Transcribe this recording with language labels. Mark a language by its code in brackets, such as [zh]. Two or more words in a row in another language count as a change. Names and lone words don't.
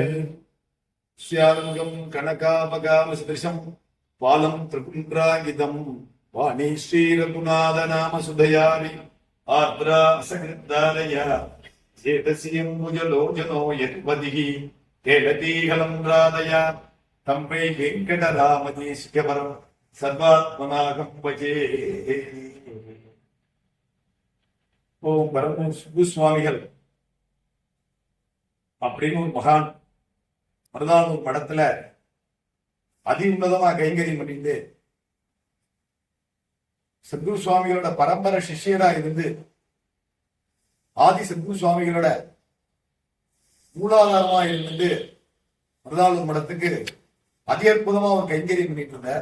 [sa] श्यामं कनकापगाम सदृशं पालं त्रिपुण्ड्राङ्गितं वाणी श्रीरघुनाथनाम सुधयामि आर्द्रा असकृद्दालया चेतस्यम्बुजलोचनो यत्पतिः केलतीहलं राधया तं वै वेङ्कटरामदेशिकवरं सर्वात्मनाहं भजे। [ta] ஓம் பரம சுவாமிகள் அப்படின்னு ஒரு மகான் மருதானூர் மடத்துல அதி உன்னதமா கைங்கரியம் பண்ணிட்டு சத்குரு சுவாமிகளோட பரம்பரை சிஷ்யரா இருந்து ஆதி சத்குரு சுவாமிகளோட மூலாதாரமா இருந்து மருதானூர் மடத்துக்கு அதி அற்புதமா ஒரு கைங்கரியம் பண்ணிட்டு இருந்தார்.